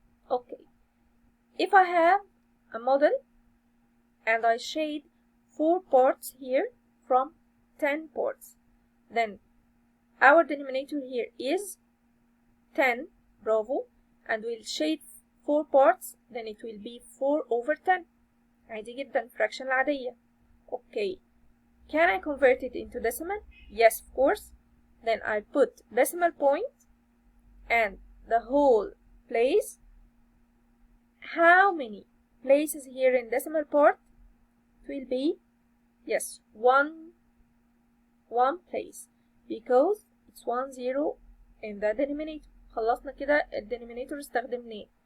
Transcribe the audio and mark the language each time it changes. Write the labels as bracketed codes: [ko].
[en] Okay, if I have a model and I shade 4 parts here from 10 parts, then our denominator here is 10, bravo, and we'll shade 4 parts then it will be 4 over 10. [ar] عادي جدا fraction العادية. [en] Okay. Can I convert it into decimal? Yes, of course. Then I put decimal point and the whole place. How many places here in decimal part? It will be, yes, one place because it's 1 0 in the denominator. [ar] خلصنا كده الدينومينيتور استخدمناه.